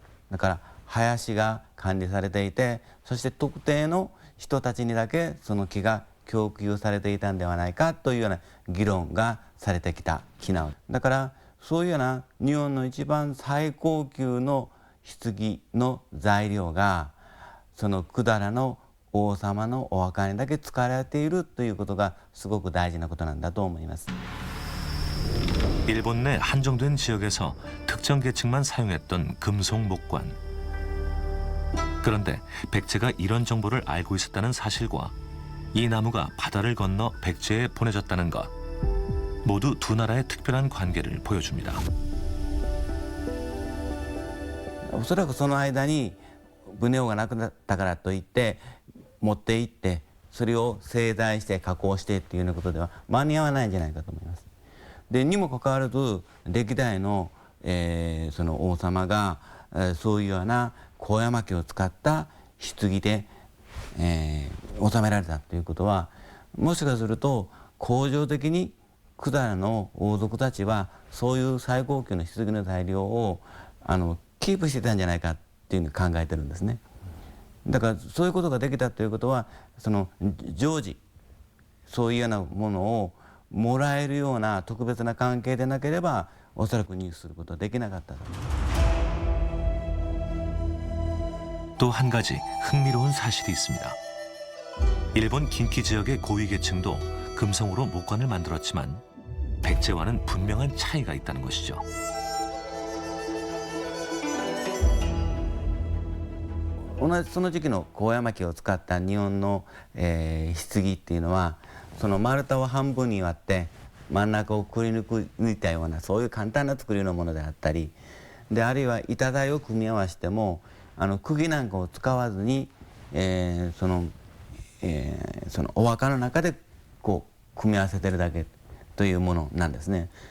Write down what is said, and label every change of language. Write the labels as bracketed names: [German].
[Japanese] だから林が管理されていて、そして特定の人たちにだけその木が供給されていたんではないかというような議論がされてきた木なのだから、そういうような日本の一番最高級の棺の材料がその百済の王様のお墓にだけ使われているということがすごく大事なことなんだと思います。 [Korean] 일본 내 한정된 지역에서 특정 계층만 사용했던 금송 목관. 그런데 백제가 이런 정보를 알고 있었다는 사실과 이 나무가 바다를 건너 백제에 보내졌다는 것, 모두 두 나라의 특별한 관계를 보여줍니다. [Japanese] おそらくその間にブネオがなくなったからといって持って行ってそれを製材して加工してっていうようなことでは間に合わないんじゃないかと思います。でにもかかわらず歴代の、その王様が、そういうような高山木を使った棺で、収められたということは、もしかすると恒常的に百済の王族たちはそういう最高級の棺の材料をキープしてたんじゃないかっていうふうに考えてるんですね。だからそういうことができたということは、その常時そういうようなものをもらえるような特別な関係でなければおそらく入手することはできなかったと。 [Korean] 또 한 가지 흥미로운 사실이 있습니다. 일본 긴키 지역의 고위 계층도 금성으로 목관을 만들었지만 백제와는 분명한 차이가 있다는 것이죠. [Japanese] 同じその時期の高山木を使った日本の、棺っていうのはその丸太を半分に割って真ん中をくり抜いたようなそういう簡単な作りのものであったりで、あるいは板材を組み合わせても釘なんかを使わずに、そのお墓の中でこう組み合わせてるだけというものなんですね。